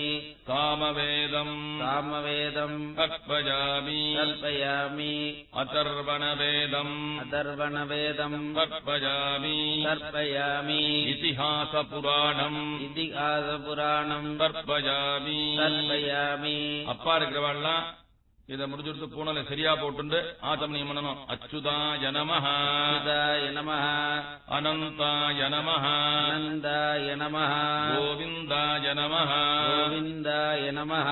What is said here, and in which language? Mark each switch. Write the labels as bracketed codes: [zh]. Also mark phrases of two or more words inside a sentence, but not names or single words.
[sa] सामवेदम् सामवेदम् तर्पयामि तर्पयामि अथर्वणवेदम् अथर्वणवेदम् तर्पयामि तर्पयामि इतिहासपुराणम् इतिहासपुराणम् तर्पयामि तर्पयामि [ta] அப்பா இருக்கிறவாள்லாம் இதை முடிச்சுட்டு பூனலை சரியா போட்டு ஆச்சமனியம் பண்ணணும். [sa] अच्युताय नमः, अच्युताय नमः, अनन्ताय नमः, अनन्ताय नमः, गोविन्दाय नमः, गोविन्दाय नमः,